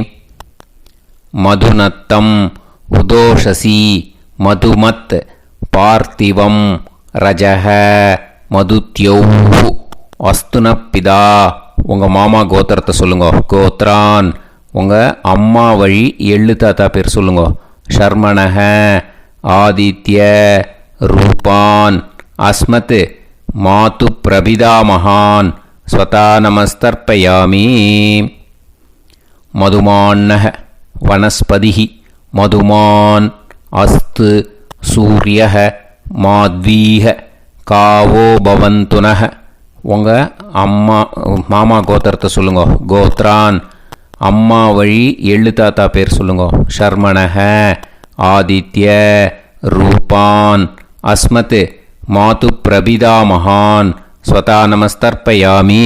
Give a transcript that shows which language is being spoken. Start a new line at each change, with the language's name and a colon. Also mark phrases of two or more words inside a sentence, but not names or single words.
Sanskrit: मधुनक्तम् उतोषसि मधुमत् पार्थिवं रजः मधुद्यौः अस्तुनःपिता.
Tamil: உங்கள் மாமா கோத்திரத்தை சொல்லுங்க. கோத்ரான் உங்கள் அம்மா வழி எள்ளு தாத்தா பேர் சொல்லுங்க.
Sanskrit: शर्मणः आदित्य रूपान् अस्मत् मातृ प्रपितामहान् स्वता नमस्तर्पयामि मधुमान्नः वनस्पतिः मधुमान् अस्तु सूर्यः माध्वीः कावो भवन्तु नः
Tamil: உங்கள் அம்மா மாமா கோத்திரத்தை சொல்லுங்க. கோத்ரான் அம்மா வழி எள்ளு தாத்தா பேர் சொல்லுங்க.
Sanskrit: शर्मणः आदित्य रूपान् अस्मत् मातृ प्रपिता महान् स्वधा नमस्तर्पयामि.